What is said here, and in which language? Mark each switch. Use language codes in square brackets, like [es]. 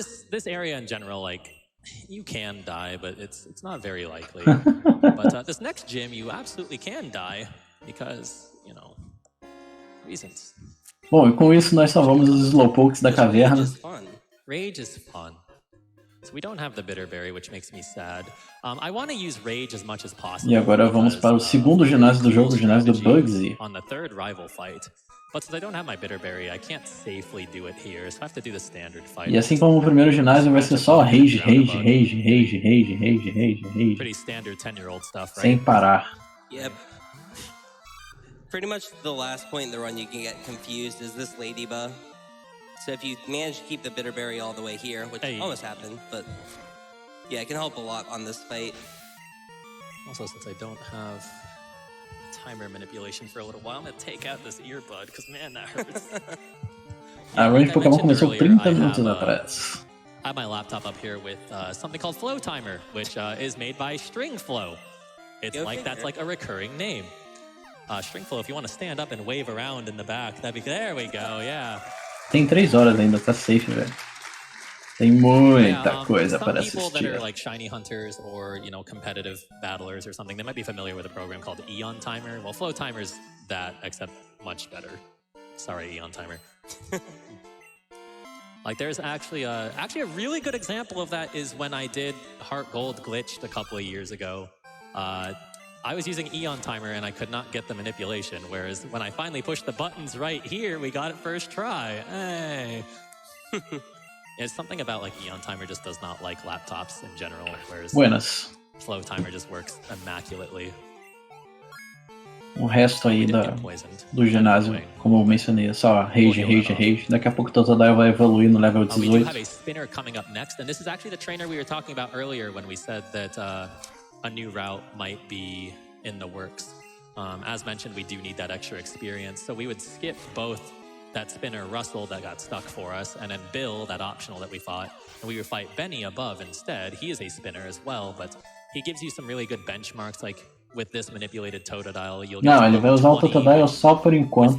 [en] This area in general, like, you can die, but it's not very likely. But this next gym, you absolutely can die because, you know, reasons. [pt] Bom, e com isso nós salvamos os Slowpokes da caverna. [en] Rage is fun. So we don't have the Bitterberry, which makes me sad. I want to use Rage as much as possible. [pt] E agora vamos para o segundo ginásio do jogo, o ginásio do Bugsy. [en] On the third rival fight. But since I don't have my Bitterberry, I can't safely do it here, so I have to do the standard fight. [pt] E assim como o primeiro ginásio vai ser só rage, rage, rage, rage, rage, rage, rage, rage. [en] Pretty standard 10-year-old stuff, right? [pt] Sem parar. [en] Yep. Pretty much the last point in the run you can get confused is this Ladybug. So if you manage to keep the Bitterberry all the way here, which almost happened, but yeah, it can help a lot on this fight. Also, since I don't have timer manipulation for a little while, I'm gonna take out this earbud, because man, that hurts. [pt] A run de Pokémon começou 30 minutos atrás. [en] I have my laptop up here with something called Flow Timer, which is made by String Flow. It's that's like a recurring name. String Flow, if you want to stand up and wave around in the back, there we go, yeah. [pt] Tem 3 horas ainda, tá safe, velho. Tem muita coisa para assistir. [en] Some people that are like shiny hunters or, you know, competitive battlers or something, they might be familiar with a program called Eon Timer. Well, Flow Timer's that, except much better. Sorry, Eon Timer. Like, there's actually a really good example of that is when I did Heart Gold Glitched a couple of years ago. I was using Eon Timer and I could not get the manipulation, whereas when I finally pushed the buttons right here, we got it first try. Hey. It's something about like Eon Timer just does not like laptops in general, whereas Flow Timer just works immaculately. [pt] O resto aí do ginásio, como eu mencionei, é só rage, rage, rage. Daqui a pouco o Totodile vai evoluir no level 18. [en] We do have a spinner coming up next, and this is actually the trainer we were talking about earlier when we said that a new route might be in the works. As mentioned, we do need that extra experience, so we would skip both that spinner Russell that got stuck for us, and then Bill, that optional that we fought, and we would fight Benny above instead. He is a spinner as well, but he gives you some really good benchmarks, like with this manipulated Totodile, you'll get [pt] Não, ele vai usar o Totodile só por enquanto.